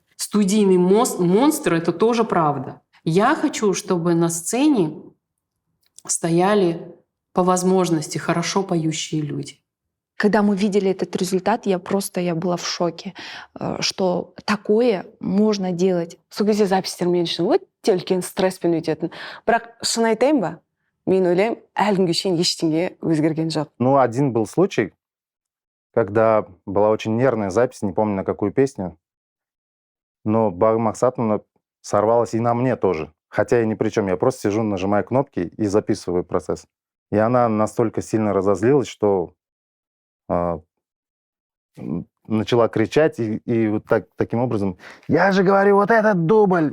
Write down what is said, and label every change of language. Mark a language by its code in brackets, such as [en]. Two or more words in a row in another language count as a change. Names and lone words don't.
[ru] Студийный монстр — это тоже правда. Я хочу, чтобы на сцене стояли по возможности хорошо поющие люди. Когда мы видели этот результат, я была в шоке, что такое можно делать. [kk] Сол кезде записьтермен үшін өте үлкен стресспен өтетін. Бірақ шын айтайын ба, мен ойлаймын, әлі күнге шейін ештеңе өзгерген жоқ. [ru] Ну, один был случай, когда была очень нервная запись, не помню на какую песню, но Багым Максатовна сорвалась и на мне тоже. Хотя я ни при чем, я просто сижу, нажимаю кнопки и записываю процесс. И она настолько сильно разозлилась, что начала кричать и вот таким образом: «Я же говорю, вот этот дубль!»